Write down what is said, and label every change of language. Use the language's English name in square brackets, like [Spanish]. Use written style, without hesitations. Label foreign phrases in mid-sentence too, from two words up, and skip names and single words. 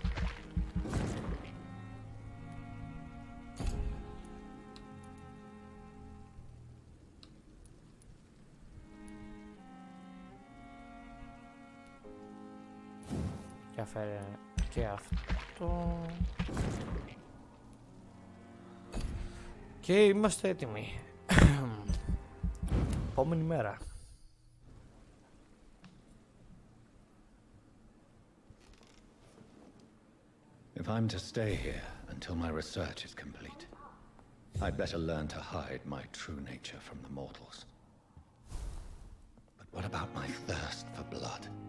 [Greek] Και φέρε και αυτό. Και είμαστε έτοιμοι. Επόμενη μέρα. [English] If I'm to stay here until my research is complete, I'd better learn to hide my true nature from the mortals. But what about my thirst for blood?